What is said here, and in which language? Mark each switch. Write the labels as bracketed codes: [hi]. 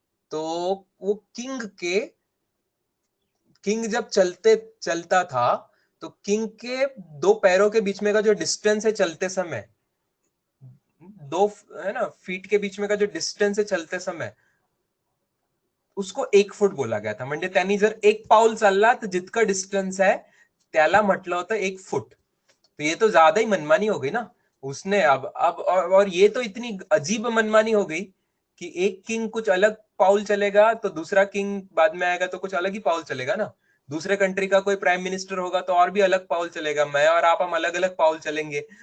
[hi] तो वो किंग जब चलता था, तो किंग के दो पैरों के बीच में का जो डिस्टेंस है चलते समय, दो है ना फीट के बीच में का जो डिस्टेंस है चलते समय, उसको 1 फूट बोला गया था। [mr] म्हणजे त्यांनी जर 1 पाऊल चालला तर जितकं डिस्टन्स आहे त्याला म्हटलं होतं 1 फूट। [hi] तो ये तो ज्यादा ही मनमानी हो गई ना उसने। अब और ये तो इतनी अजीब मनमानी हो गई कि एक किंग कुछ अलग पाउल चलेगा तो दूसरा किंग बाद में आएगा तो कुछ अलग ही पाउल चलेगा ना। दूसरे कंट्री का कोई प्राइम मिनिस्टर होगा तो और भी अलग पाउल चलेगा, मैं और आप हम अलग अलग पाउल चलेंगे।